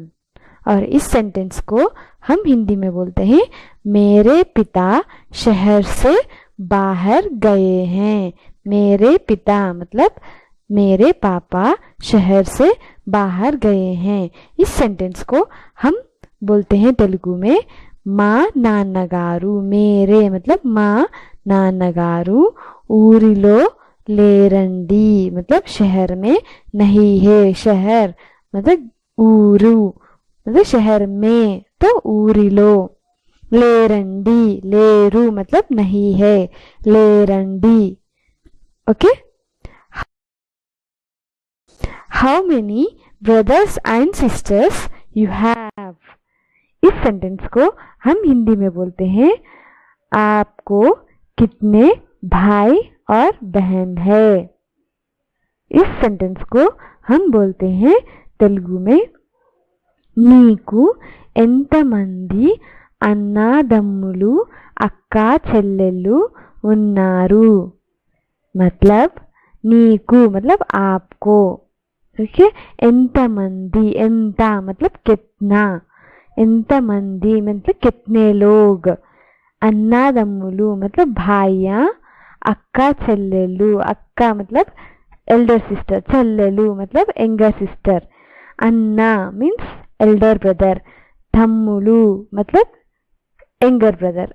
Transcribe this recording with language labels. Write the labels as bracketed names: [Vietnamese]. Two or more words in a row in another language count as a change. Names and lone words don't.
[Hindi] और इस सेंटेंस को हम हिंदी में बोलते हैं मेरे पिता शहर से बाहर गए हैं। मेरे पिता मतलब मेरे पापा शहर से बाहर गए हैं। इस सेंटेंस को हम बोलते हैं तेलुगु में [Telugu] మా నాన్నగారు। [Hindi] मेरे मतलब [Telugu] మా నాన్నగారు ఊరిలో లేరండి [Hindi] मतलब शहर में नहीं है। शहर मतलब ఊరు मतलब शहर में, तो ఊరిలో। [Telugu] లేరండి లేరు [Hindi] मतलब नहीं है, [Telugu] లేరండి। [English] OK, how many brothers and sisters you have? [Hindi] इस सेंटेंस को हम हिंदी में बोलते हैं आपको कितने भाई और बहन है? इस सेंटेंस को हम बोलते हैं तेलुगु में [Telugu] నీకు ఎంతమంది అన్నాదమ్ములు అక్కా చెల్లెళ్ళు ఉన్నారు? [Hindi] मतलब నీకు मतलब आपको। ओके, [Telugu] ఎంతమంది, ఎంత [Hindi] मतलब कितना, ఎంతమంది मतलब कितने लोग। అన్నాదమ్ములు मतलब भाइयाँ, [Telugu] అక్కా చెల్లెళ్ళు, [Hindi] अक्का मतलब [English] elder sister, [Hindi] చెల్లెలు मतलब [English] younger sister. अन्ना means elder brother, तम्मुलु मतलब younger brother.